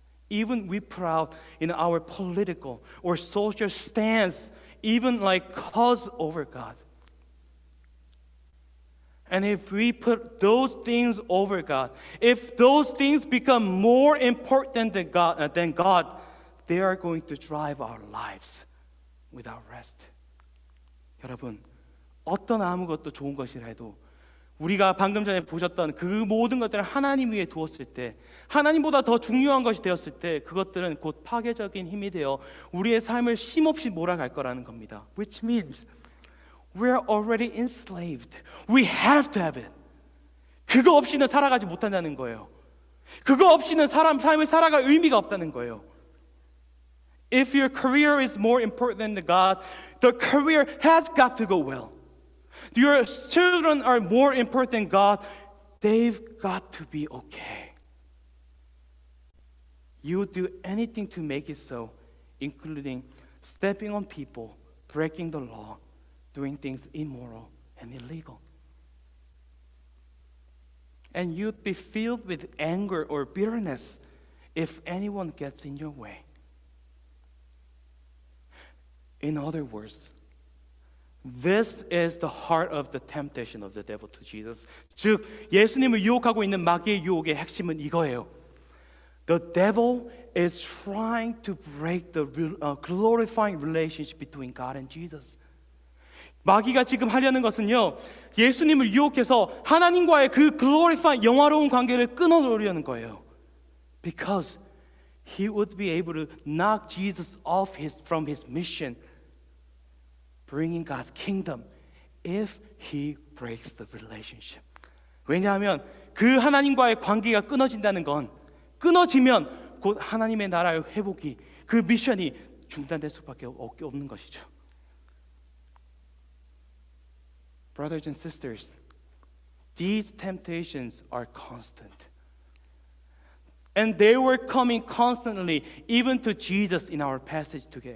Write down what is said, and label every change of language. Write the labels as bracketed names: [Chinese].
[English] Even we put out our political or social stance, even cause over God. And if we put those things over God, if those things become more important than God, they are going to drive our lives without rest. [Korean] 여러분, 어떤 아무것도 좋은 것이라 해도 우리가 방금 전에 보셨던 그 모든 것들을 하나님 위에 두었을 때, 하나님보다 더 중요한 것이 되었을 때 그것들은 곧 파괴적인 힘이 되어 우리의 삶을 쉼없이 몰아갈 거라는 겁니다. [English] Which means we're already enslaved. We have to have it. [Korean] 그거 없이는 살아가지 못한다는 거예요. 그거 없이는 삶을 살아갈 의미가 없다는 거예요. [English] If your career is more important than God, the career has got to go well. Your children are more important than God, they've got to be okay. You would do anything to make it so, including stepping on people, breaking the law, doing things immoral and illegal. And you'd be filled with anger or bitterness if anyone gets in your way. In other words, this is the heart of the temptation of the devil to Jesus. [Korean] 즉, 예수님을 유혹하고 있는 마귀의 유혹의 핵심은 이거예요. [English] The devil is trying to break the glorifying relationship between God and Jesus. [Korean] 마귀가 지금 하려는 것은요, 예수님을 유혹해서 하나님과의 그 glorifying 영화로운 관계를 끊어놓으려는 거예요. [English] Because he would be able to knock Jesus off from his mission, bringing God's kingdom, if he breaks the relationship. [Korean] 왜냐하면 그 하나님과의 관계가 끊어진다는 건, 끊어지면 곧 하나님의 나라의 회복이, 그 미션이 중단될 수밖에 없는 것이죠. [English] Brothers and sisters, these temptations are constant. And they were coming constantly, even to Jesus in our passage.